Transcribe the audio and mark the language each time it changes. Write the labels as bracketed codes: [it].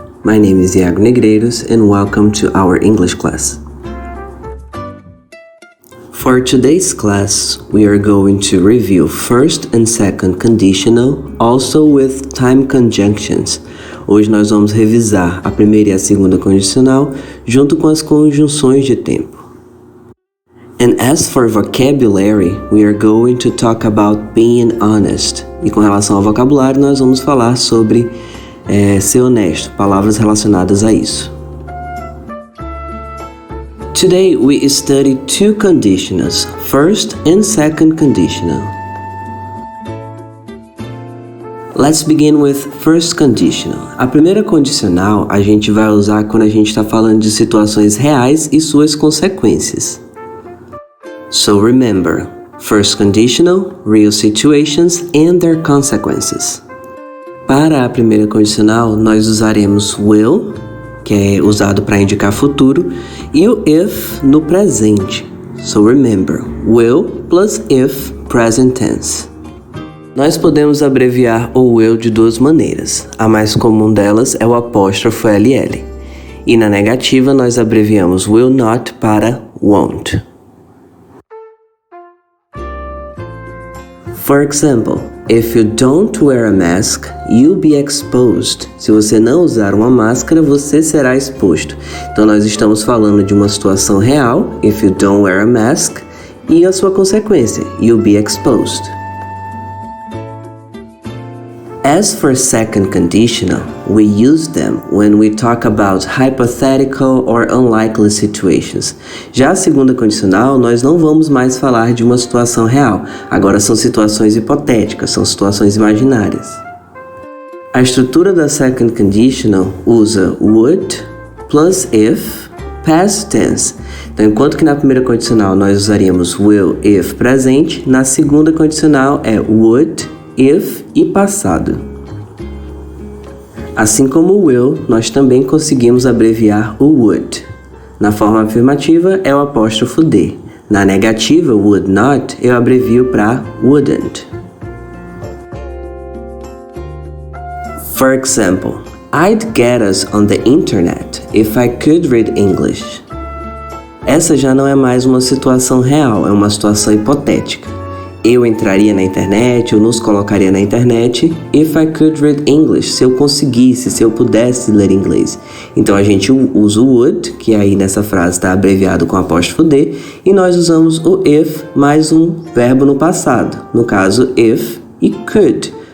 [en] My name is Iago Negreiros and welcome to our English class. For today's class, we are going to review first and second conditional, also with time conjunctions. [pt] Hoje nós vamos revisar a primeira e a segunda condicional junto com as conjunções de tempo. [en] And as for vocabulary, we are going to talk about being honest. [pt] E com relação ao vocabulário, nós vamos falar sobre ser honesto, palavras relacionadas a isso. [en] Today we study two conditionals, first and second conditional. Let's begin with first conditional. [pt] A primeira condicional a gente vai usar quando a gente está falando de situações reais e suas consequências. [en] So remember, first conditional, real situations and their consequences. [pt] Para a primeira condicional, nós usaremos will, que é usado para indicar futuro, e o if no presente. [en] So remember, will plus if, present tense. [pt] Nós podemos abreviar o will de duas maneiras. A mais comum delas é o apóstrofo LL. E na negativa, nós abreviamos will not para won't. [en] For example, if you don't wear a mask, you'll be exposed. [pt] Se você não usar uma máscara, você será exposto. Então nós estamos falando de uma situação real, [en] if you don't wear a mask, [pt] e a sua consequência, [en] you'll be exposed. As for second conditional, we use them when we talk about hypothetical or unlikely situations. [pt] Já a segunda condicional, nós não vamos mais falar de uma situação real. Agora são situações hipotéticas, são situações imaginárias. A estrutura da second conditional usa [en] would plus if, past tense. [pt] Então, enquanto que na primeira condicional nós usaríamos will, if, presente, na segunda condicional é would, if e passado. Assim como o will, nós também conseguimos abreviar o would. Na forma afirmativa é o apóstrofo D. Na negativa, would not, eu abrevio para wouldn't. [en] For example, I'd get us on the internet if I could read English. [pt] Essa já não é mais uma situação real, é uma situação hipotética. Eu entraria na internet, eu nos colocaria na internet [en] if I could read English, [pt] se eu conseguisse, se eu pudesse ler inglês. Então a gente usa o would, que aí nessa frase está abreviado com apóstrofo D, e nós usamos o if mais um verbo no passado, no caso if e could.